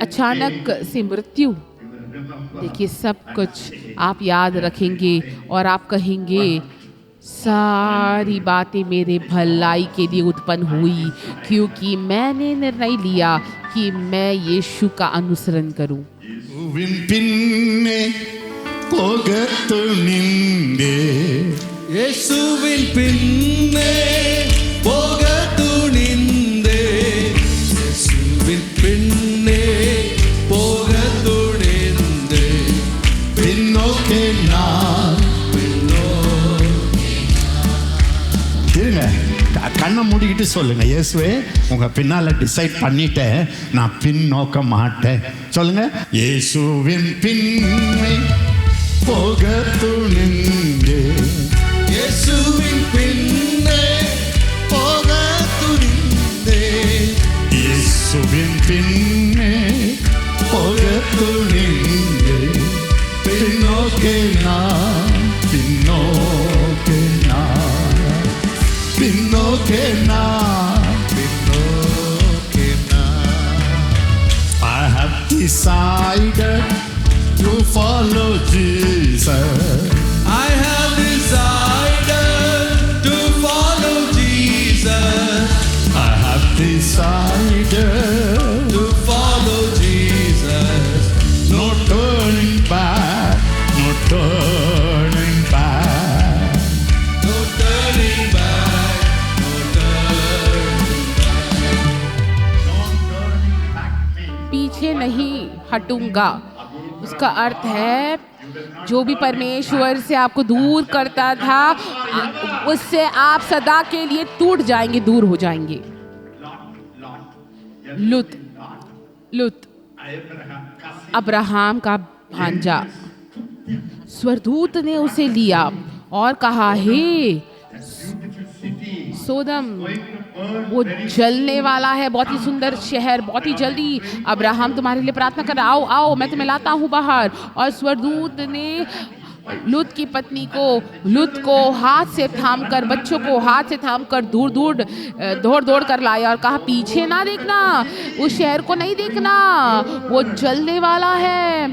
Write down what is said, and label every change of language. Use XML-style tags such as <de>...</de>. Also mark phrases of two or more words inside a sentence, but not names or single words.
<hi>अचानक से मृत्यु,</hi> <en>you will remember.</en> <hi>देखिए सब कुछ आप याद रखेंगे और आप कहेंगे सारी बातें मेरे भलाई के लिए उत्पन्न हुई क्योंकि मैंने निर्णय लिया कि मैं यीशु का अनुसरण करूं।</hi> <ml>യേശുവിൻ പിന്നെ പോകത്തു നിന്റെ യേശുവിൻ പിന്നെ പോകത്തു നിന്റെ യേശുവിൻ പിന്നെ പോകത്തു നിന്റെ</ml> <ta>பின்னோக்கே நான் இருங்க, கண்ணை மூடிக்கிட்டு சொல்லுங்க, இயேசுவே உங்க பின்னால டிசைட் பண்ணிட்டேன், நான் பின் நோக்க மாட்டேன். சொல்லுங்க, இயேசுவின் பின்னே போக துணிந்தே,</ta> <ml>യേശുവിൻ പിന്നെ പോകത്തു നിന്റെ</ml> <ta>இயேசுவின் பின்னே போக துணிந்தே, பின்னோக்கே நான், பின்னோக்கே நான், பின்னோக்கே நான், பின்னோக்கே நான்.</ta> <en>I have decided to follow Jesus. I have decided to follow Jesus. I have decided To follow Jesus. no turning back, no turning back. No turning back. No turning Don't turn back me.</en> <hi>पीछे नहीं हटूंगा, उसका अर्थ है जो भी परमेश्वर से आपको दूर करता था उससे आप सदा के लिए टूट जाएंगे, दूर हो जाएंगे। लुत, लुत</hi> <en>Abraham, cousin,</en> <hi>अब्राहम का भांजा, स्वर्गदूत ने उसे लिया और कहा, हे</hi> <en>beautiful city,</en> <hi>सोदम,</hi> <en>going to burn.</en> <hi>वो जलने वाला है, बहुत ही सुंदर शहर, बहुत ही जल्दी अब्राहम तुम्हारे लिए प्रार्थना कर, आओ आओ मैं तुम्हें लाता हूँ बाहर। और स्वर्गदूत ने लुत की पत्नी को, लुत को हाथ से थामकर, बच्चों को हाथ से थामकर दूर दूर दौड़ दौड़ कर लाया और कहा, पीछे ना देखना, उस शहर को नहीं देखना, वो जलने वाला है।</hi>